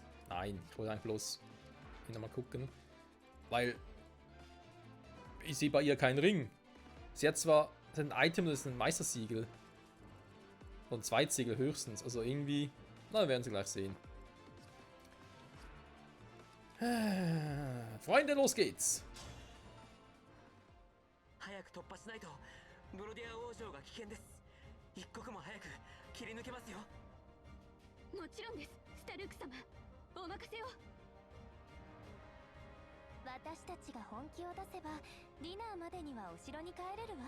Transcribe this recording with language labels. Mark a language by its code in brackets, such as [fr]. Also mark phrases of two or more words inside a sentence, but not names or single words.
[de] Nein, ich wollte eigentlich bloß hier mal gucken. Weil ich sehe bei ihr keinen Ring. Sie hat zwar ein Item, das ist ein Meistersiegel. Oder ein Zweitsiegel höchstens. Also irgendwie... Na, werden Sie gleich sehen. Freunde, los geht's! [ja] 早く突破しないとブロディア王女が危険です。一刻も早く切り抜けますよ。もちろんです、スタルーク様。お任せを。私たちが本気を出せばディナーまでにはお城に帰れるわ。